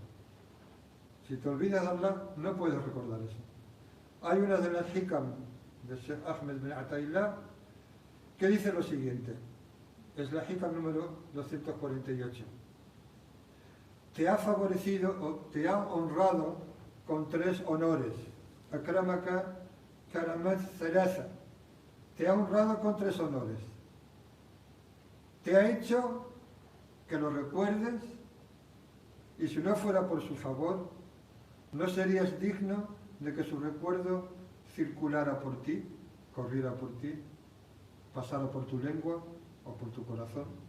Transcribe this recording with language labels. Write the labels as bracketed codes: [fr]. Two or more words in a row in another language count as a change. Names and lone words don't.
[es] Si te olvidas de Allah, no puedes recordar eso. Hay una de las hikam de Sheikh Ahmed bin Ataillah que dice lo siguiente. Es la hikam número 248. Te ha favorecido o te ha honrado con 3 honores. [ar] أكرمك كرامات ثلاثة. [es] Te ha honrado con 3 honores. Te ha hecho que lo recuerdes y si no fuera por su favor, no serías digno de que su recuerdo circulara por ti, corriera por ti, pasara por tu lengua o por tu corazón.